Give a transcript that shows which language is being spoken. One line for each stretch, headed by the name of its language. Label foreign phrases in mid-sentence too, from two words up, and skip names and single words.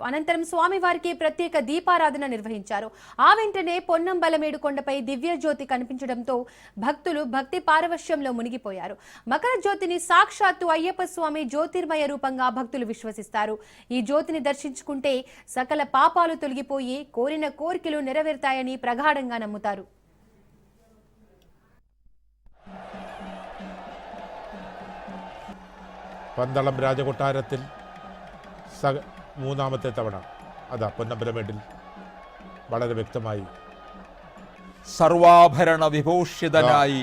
Telugu: అనంతరం స్వామివారికి ప్రత్యేక దీపారాధన నిర్వహించారు. ఆ వెంటనే పొన్నంబలమేడు కొండపై దివ్య జ్యోతి కనిపించడంతో భక్తులు భక్తి పారవశ్యంలో మునిగిపోయారు. మకర జ్యోతిని సాక్షాత్తు అయ్యప్ప స్వామి జ్యోతిర్మయ రూపంగా భక్తులు విశ్వసిస్తారు. ఈ జ్యోతిని దర్శించుకుంటే సకల పాపాలు తొలగిపోయి కోరిన కోరికలు నెరవేరుతాయని ప్రగాఢంగా నమ్ముతారు.
Malayalam: പന്തളം രാജകൊട്ടാരത്തിൽ മൂന്നാമത്തെ തവണ അതാ പൊന്നമ്പലമേട്ടിൽ വളരെ വ്യക്തമായി സർവാഭരണ വിഭൂഷിതനായി